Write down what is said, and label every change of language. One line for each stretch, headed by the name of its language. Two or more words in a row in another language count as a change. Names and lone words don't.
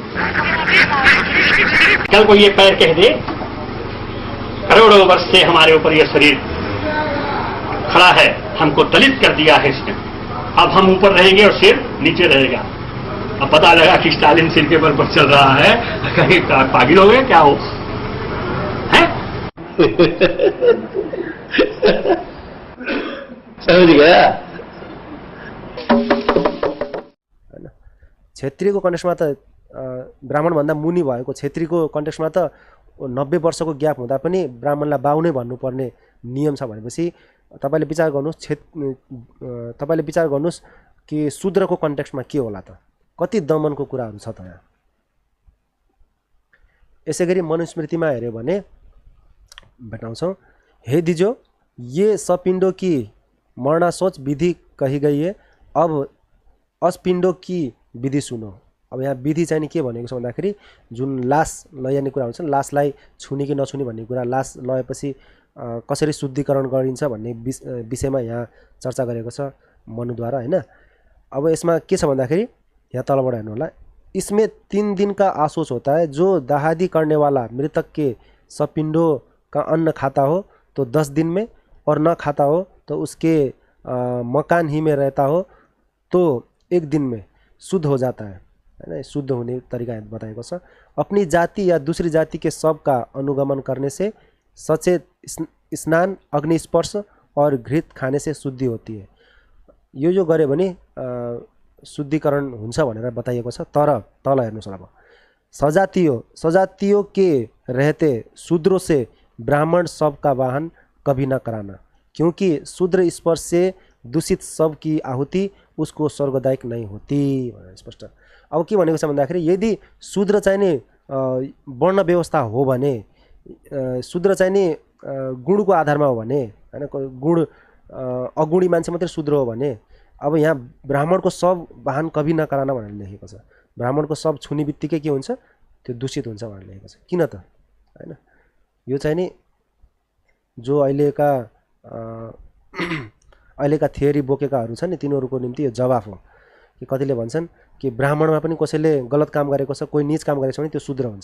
Hindi: कल को ये पैर कह दे करोड़ों वर्ष से हमारे ऊपर ये शरीर खड़ा है, हमको दलित कर दिया है इसने, अब हम ऊपर रहेंगे और सिर नीचे रहेगा। अब पता लगा कि स्टालिन सिर के बल पर चल रहा है, कहीं पागल हो गए क्या हो हैं? समझ गया?
Nepali: क्षेत्रीयको कन्टेक्स्टमा त ब्राह्मणभन्दा मुनि भएको क्षेत्रीको कन्टेक्स्टमा त 90 वर्षको ग्याप हुँदा पनि ब्राह्मणलाई बाउ नै भन्नुपर्ने नियम छ भनेपछि तपाईँले विचार गर्नुहोस् कि शूद्रको कन्टेक्स्टमा के होला त, कति दमनको कुराहरू छ त यहाँ। यसै गरी मनुस्मृतिमा हेऱ्यो भने भेटाउँछौँ,
Hindi: हे दिजो ये सपिंडों की मरणाशोच विधि कही गई है, अब अस्पिंडों की विधि सुनो।
Nepali: अब यहाँ विधि चाहिँ के भनेको छ भन्दाखेरि जुन लास लैजाने कुरा हुन्छ, लासलाई छुने कि नछुने भन्ने कुरा, लास लएपछि कसरी शुद्धिकरण गरिन्छ भन्ने विषयमा यहाँ चर्चा गरेको छ मनुद्वारा हैन। अब यसमा के छ भन्दाखेरि यहाँ तलबाट हेर्नु होला,
Hindi: इसमें 3 दिन का आशोच होता है, जो दहादी करने वाला मृतक के सपिंडों का अन्न खाता हो तो 10 दिन में, और न खाता हो तो उसके मकान ही में रहता हो तो 1 दिन में शुद्ध हो जाता है ना।
Nepali: शुद्ध होने तरीका बताएको छ।
Hindi: अपनी जाति या दूसरी जाति के शव का अनुगमन करने से सचेत स्नान, अग्निस्पर्श और घृत खाने से शुद्धि होती है।
Nepali: यो जो गरे भने शुद्धिकरण हुन्छ भनेर बताइएको छ। तर तल हेर्नुस् अब,
Hindi: सजातियों के रहते शूद्रों से ब्राह्मण शव का वाहन कभी न कराना, क्योंकि शूद्र स्पर्श से दूषित शव की आहुति उसको स्वर्गदायक नहीं होती
Nepali: भनेर स्पष्ट। अब के भनेको छ भन्दाखेरि यदि शूद्र चाहिँ नि वर्ण व्यवस्था हो भने, शूद्र चाहिँ नि गुणको आधारमा हो भने हैन, गुण अगुणी मान्छे मात्रै शूद्र हो भने, अब यहाँ ब्राह्मणको
Hindi: शव वाहन कभी न कराना
Nepali: भनेर लेखेको छ। ब्राह्मणको शव छुने बित्तिकै के हुन्छ, त्यो दूषित हुन्छ भनेर लेखेको छ। किन त हैन, यो चाहिँ नि जो अहिलेका थियोरी बोकेकाहरू छन् नि तिनीहरूको निम्ति यो जवाफ हो कि कतिले भन्छन् कि ब्राह्मणमा पनि कसैले गलत काम गरेको छ, कोही नीच काम गरेको छ भने त्यो शूद्र हुन्छ।